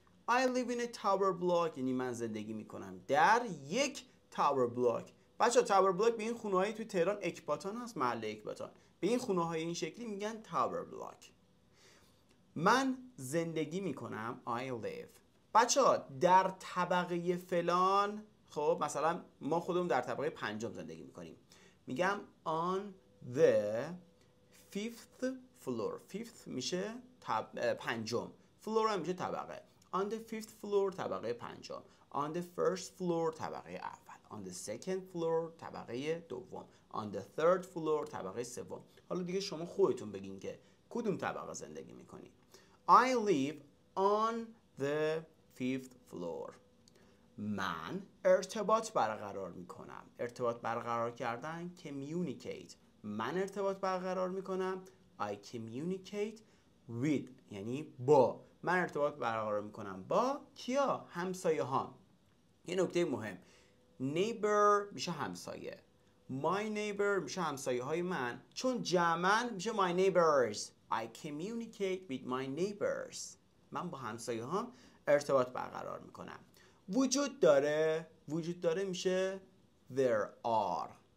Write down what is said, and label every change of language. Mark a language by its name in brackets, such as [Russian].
[English] I live in a tower block [Persian] یعنی من زندگی میکنم در یک [English] tower block. [Persian] بچه تاور بلاک به این خونه هایی توی تهران اکباتان هست، محل اکباتان، به این خونه های این شکلی میگن تاور بلاک. من زندگی میکنم [English] I live. [Persian] بچه ها در طبقه فلان، خب مثلا ما خودمون در طبقه 5 زندگی میکنیم، میگم [English] on the 5th floor. [Persian] 5th میشه 5م، floor هم میشه طبقه. [English] on the 5th floor [Persian] طبقه 5م. [English] on the first floor [Persian] طبقه اول. [English] on the second floor [Persian] طبقه دوم. [English] on the third floor [Persian] طبقه سوم. حالا دیگه شما خودتون بگین که کدوم طبقه زندگی میکنید. [English] I live on the 5th floor. [Persian] من ارتباط برقرار میکنم. ارتباط برقرار کردن communicate. من ارتباط برقرار میکنم [English] I communicate with [Persian] یعنی با. من ارتباط برقرار میکنم با کیا؟ همسایه ها. یه نکته مهم، neighbor میشه همسایه، [English] my neighbor [Persian] میشه همسایه های من، چون جمعاً میشه [English] my neighbors. I communicate with my neighbors. [Persian] من با همسایه ها ارتباط برقرار میکنم. وجود داره میشه [English] there are.